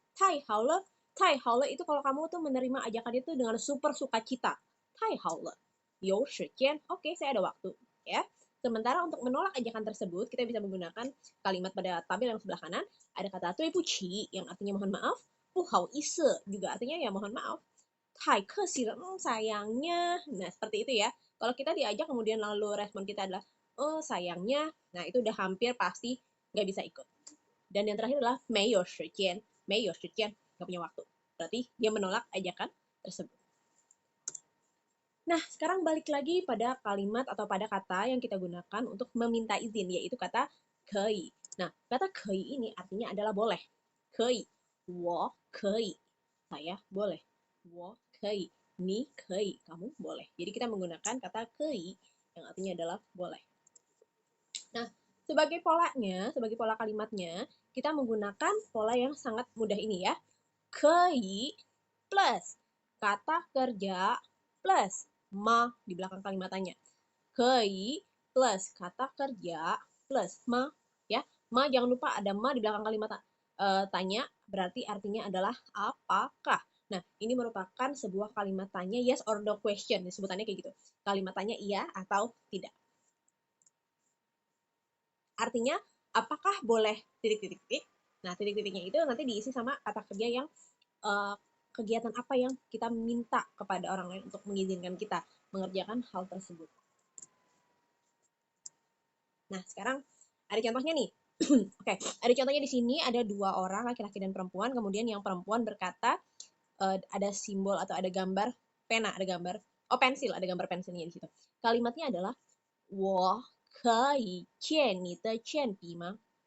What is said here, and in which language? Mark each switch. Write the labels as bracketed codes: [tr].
[zh] 太好了, 太好了 [id] itu kalau kamu tuh menerima ajakan itu dengan super sukacita. [zh] 太好了, 有时间, [id] oke, saya ada waktu, ya. Sementara untuk menolak ajakan tersebut, kita bisa menggunakan kalimat pada tabel yang sebelah kanan. Ada kata 对不起 yang artinya mohon maaf. 不好意思 juga artinya ya mohon maaf. [zh] 太可惜了, [id] sayangnya. Nah, seperti itu ya. Kalau kita diajak kemudian lalu respon kita adalah, oh sayangnya, nah itu udah hampir pasti nggak bisa ikut. Dan yang terakhir adalah [zh] 没有时间, 没有时间, [id] nggak punya waktu. Berarti dia menolak ajakan tersebut. Nah, sekarang balik lagi pada kalimat atau pada kata yang kita gunakan untuk meminta izin, yaitu kata 可以. Nah, kata 可以 ini artinya adalah boleh. [zh] 可以, 我可以, [id] saya boleh. [zh] 我可以, 你可以, [id] kamu boleh. Jadi kita menggunakan kata 可以 yang artinya adalah boleh. Nah, sebagai polanya, sebagai pola kalimatnya, kita menggunakan pola yang sangat mudah ini ya. 可以 plus kata kerja plus ma di belakang kalimatannya. 可以 plus kata kerja plus ma, ya. Ma jangan lupa ada ma di belakang kalimat tanya, berarti artinya adalah apakah. Nah, ini merupakan sebuah kalimat tanya yes or no question, sebutannya kayak gitu. Kalimat tanya iya atau tidak. Artinya, apakah boleh titik-titik-titik. Nah, titik-titiknya itu nanti diisi sama kata kerja yang kegiatan apa yang kita minta kepada orang lain untuk mengizinkan kita mengerjakan hal tersebut. Nah, sekarang ada contohnya nih. Oke, ada contohnya di sini ada 2 orang, laki-laki dan perempuan. Kemudian yang perempuan berkata, ada simbol atau ada gambar pena, ada gambar pensil, ada gambar pensilnya di situ. Kalimatnya adalah [zh] 我可以借你的铅笔吗？